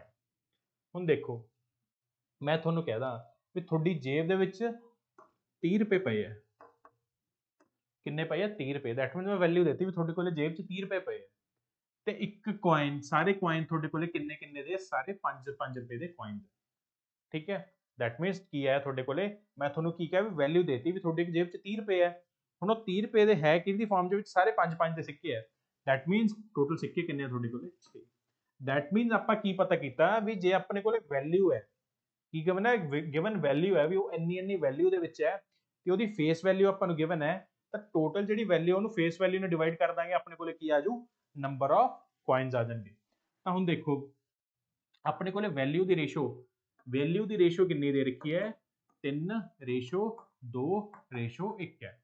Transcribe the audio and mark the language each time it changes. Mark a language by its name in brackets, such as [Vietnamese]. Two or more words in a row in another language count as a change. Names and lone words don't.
[Punjabi] ਹੁਣ ਦੇਖੋ ਮੈਂ ਤੁਹਾਨੂੰ ਕਹਿਦਾ ਵੀ ਤੁਹਾਡੀ ਜੇਬ ਦੇ ਵਿੱਚ 30 ਰੁਪਏ ਪਏ ਆ। ਕਿੰਨੇ ਪਏ ਆ 30 ਰੁਪਏ। [English] that means [Punjabi] ਮੈਂ ਵੈਲਿਊ ਦੇਤੀ ਵੀ ਤੁਹਾਡੇ ਕੋਲ ਜੇਬ 'ਚ 30 ਰੁਪਏ ਪਏ ਆ ਤੇ ਇੱਕ coin, ਸਾਰੇ coin ਤੁਹਾਡੇ ਕੋਲੇ ਕਿੰਨੇ ਕਿੰਨੇ ਦੇ, ਸਾਰੇ 5 ਰੁਪਏ ਦੇ coin। ਠੀਕ ਹੈ, [English] that means [Punjabi] ਕੀ ਹੈ ਤੁਹਾਡੇ ਕੋਲੇ, ਮੈਂ ਤੁਹਾਨੂੰ ਕੀ ਕਿਹਾ ਵੀ ਵੈਲਿਊ ਦੇਤੀ ਵੀ ਤੁਹਾਡੀ ਜੇਬ 'ਚ 30 ਰੁਪਏ ਹੈ। ਹੁਣ ਉਹ 30 ਰੁਪਏ ਦੇ ਹੈ ਕਿਹਦੀ ਫਾਰਮ ਦੇ ਵਿੱਚ, ਸਾਰੇ 5 ਦੇ ਸਿੱਕੇ ਹੈ। [English] that means [Punjabi] ਟੋਟਲ ਸਿੱਕੇ ਕਿੰਨੇ ਆ ਤੁਹਾਡੇ ਕੋਲੇ 6। [English] that means [Punjabi] ਆਪਾਂ ਕੀ ਪਤਾ ਕੀਤਾ ਵੀ ਜੇ ਆਪਣੇ ਕੋਲੇ ਵੈਲਿਊ ਹੈ, ਕੀ ਗਿਵਨ ਹੈ, [English] given value [Punjabi] ਹੈ ਵੀ ਉਹ ਇੰਨੀ ਵੈਲਿਊ ਦੇ ਵਿੱਚ ਹੈ ਤੇ ਉਹਦੀ [English] face value [Punjabi] ਆਪਾਂ ਨੂੰ ਗਿਵਨ ਹੈ, ਤਾਂ ਟੋਟਲ ਜਿਹੜੀ ਵੈਲਿਊ ਉਹਨੂੰ [English] face value [Punjabi] ਨਾਲ ਡਿਵਾਈਡ ਕਰ ਦਾਂਗੇ, ਆਪਣੇ ਕੋਲੇ ਕੀ ਆ ਜਾਊ, [English] number of coins [Punjabi] ਆ ਜਾਣਗੇ। ਤਾਂ ਹੁਣ ਦੇਖੋ ਆਪਣੇ ਕੋਲੇ ਵੈਲਿਊ ਦੀ ਰੇਸ਼ੋ ਕਿੰਨੀ ਦੇ ਰੱਖੀ ਹੈ, 3:2:1 ਹੈ।